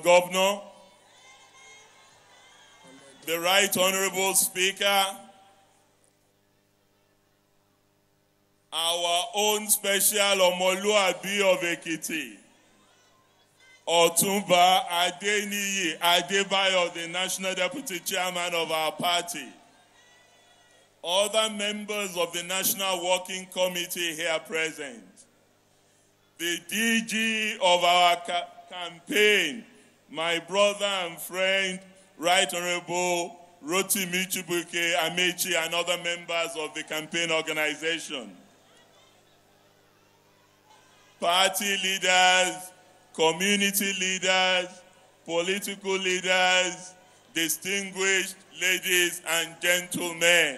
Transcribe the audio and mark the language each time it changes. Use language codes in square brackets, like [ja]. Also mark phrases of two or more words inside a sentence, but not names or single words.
[en] Governor, the Right Honorable Speaker, our own special Omoluabi of Ekiti, Otumba Adeniyi Adebayo, the National Deputy Chairman of our party, other members of the National Working Committee here present, the DG of our campaign, my brother and friend, Right Honorable Rotimi Chibuike Amechi, and other members of the campaign organization, party leaders, community leaders, political leaders, distinguished ladies and gentlemen.